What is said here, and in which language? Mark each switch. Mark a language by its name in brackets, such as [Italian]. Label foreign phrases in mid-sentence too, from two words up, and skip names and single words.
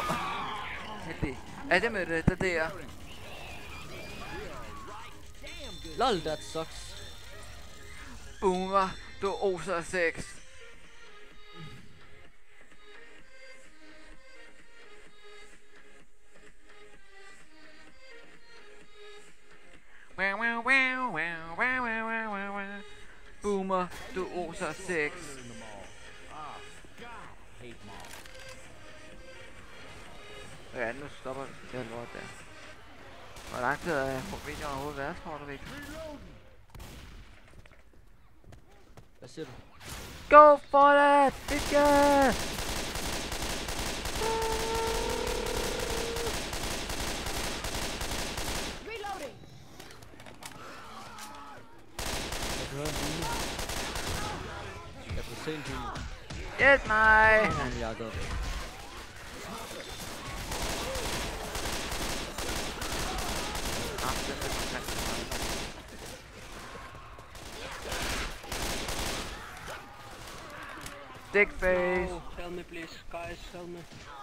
[Danish] Heldig. Er det med det der? [English] Lol, that sucks. [Danish] Boomer, du oser 6. Boomer, du oser 6. Ja, nu stopper det lort der. Hvor lang tid er videoen overhovedet været, tror du, Victor? Hvad siger du? [English] Go for it, Victor! [Danish] Jeg kan se en bil. Hjælp mig! Han jagter det. [English] Dick face! Oh, help me please, guys, help me.